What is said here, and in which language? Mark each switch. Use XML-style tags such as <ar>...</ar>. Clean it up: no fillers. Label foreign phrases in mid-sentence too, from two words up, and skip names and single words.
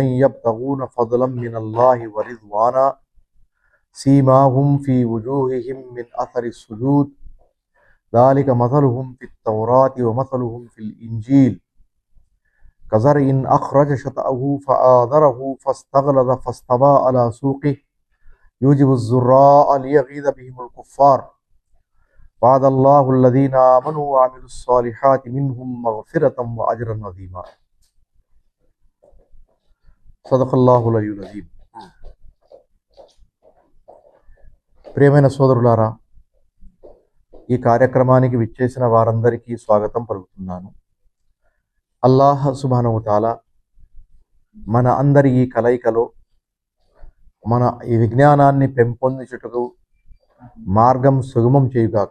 <ar>يبتغون فضلا من الله ورضوانا سيماهم في وجوههم من أثر السجود ذلك مثلهم في التوراة ومثلهم في الإنجيل كزرع أخرج شطأه فآذره فاستغلظ فاستوى على سوقه يوجب الزراء ليغيظ بهم الكفار وعد الله الذين آمنوا وعملوا الصالحات منهم مغفرة وأجرا عظيما. صدق الله العلي العظيم.</ar> <te>ప్రియమైన సోదరులారా, ఈ కార్యక్రమానికి విచ్చేసిన వారందరికీ స్వాగతం పలుకుతున్నాను. అల్లాహ్</te> <ar>سبحانه وتعالى</ar> <te>మన అందరి ఈ కలయికలో మన ఈ విజ్ఞానాన్ని పెంపొందించుటకు మార్గం సుగమం చేయుగాక.</te>